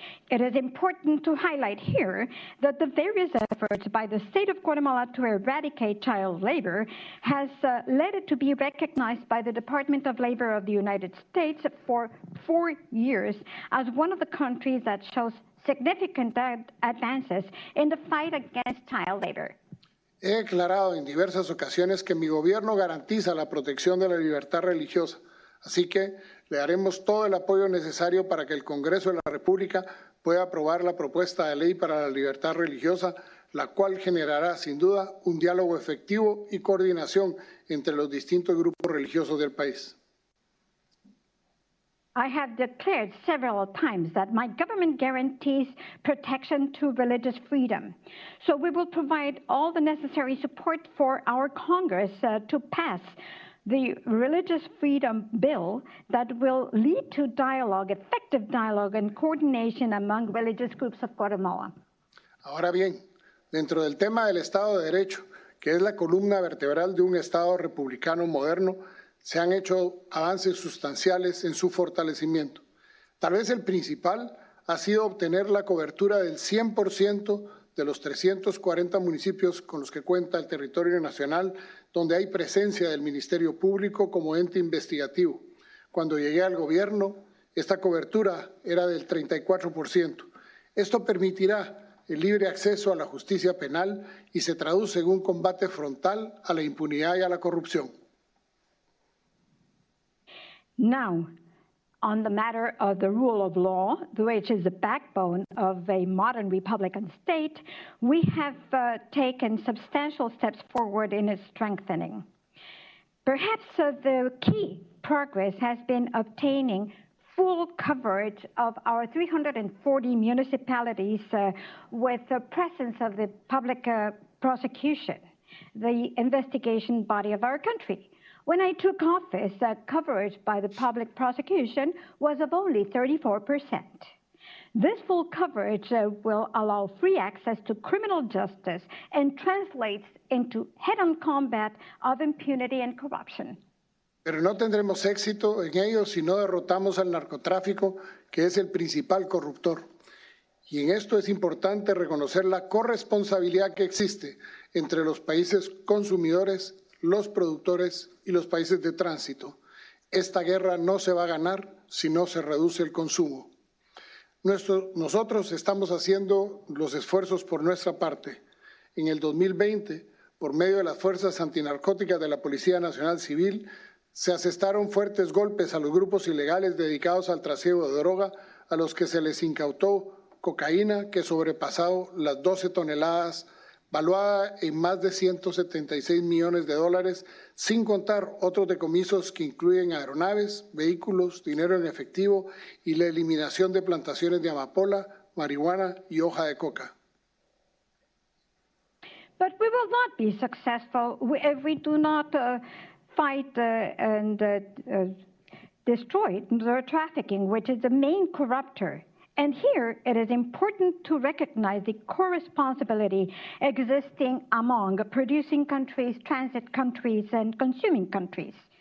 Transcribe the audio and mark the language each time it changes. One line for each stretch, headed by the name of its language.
English: It is important to highlight here that the various efforts by the state of Guatemala to eradicate child labor has led it to be recognized by the Department of Labor of the United States for 4 years as one of the countries that shows significant advances in the fight against child labor.
Spanish: He declarado en diversas ocasiones que mi gobierno garantiza la protección de la libertad religiosa, así que le daremos todo el apoyo necesario para que el Congreso de la República pueda aprobar la propuesta de ley para la libertad religiosa, la cual generará sin duda un diálogo efectivo y coordinación entre los distintos grupos religiosos del país.
English: I have declared several times that my government guarantees protection to religious freedom. So we will provide all the necessary support for our Congress to pass the Religious Freedom Bill that will lead to dialogue, effective dialogue and coordination among religious groups of Guatemala.
Spanish: Ahora bien, dentro del tema del Estado de Derecho, que es la columna vertebral de un Estado republicano moderno, se han hecho avances sustanciales en su fortalecimiento. Tal vez el principal ha sido obtener la cobertura del 100% de los 340 municipios con los que cuenta el territorio nacional, donde hay presencia del Ministerio Público como ente investigativo. Cuando llegué al gobierno, esta cobertura era del 34%. Esto permitirá el libre acceso a la justicia penal y se traduce en un combate frontal a la impunidad y a la corrupción.
English: Now, on the matter of the rule of law, which is the backbone of a modern Republican state, we have taken substantial steps forward in its strengthening. Perhaps the key progress has been obtaining full coverage of our 340 municipalities with the presence of the public prosecution. the investigation body of our country. When I took office, coverage by the public prosecution was of only 34%. This full coverage will allow free access to criminal justice and translates into head-on combat of impunity and corruption.
Spanish: Pero no tendremos éxito en ello si no derrotamos al narcotráfico, que es el principal corruptor. Y en esto es importante reconocer la corresponsabilidad que existe entre los países consumidores, los productores y los países de tránsito. Esta guerra no se va a ganar si no se reduce el consumo. Nosotros estamos haciendo los esfuerzos por nuestra parte. En el 2020, por medio de las fuerzas antinarcóticas de la Policía Nacional Civil, se asestaron fuertes golpes a los grupos ilegales dedicados al trasiego de droga, a los que se les incautó cocaína que sobrepasó las 12 toneladas, valuada en más de $176 millones, sin contar otros decomisos que incluyen aeronaves, vehículos, dinero en efectivo y la eliminación de plantaciones de amapola, marihuana y hoja de coca.
English: But we will not be successful if we do not fight and destroy drug trafficking, which is the main corruptor. And here it is important to recognize the co-responsibility existing among producing countries, transit countries, and consuming countries.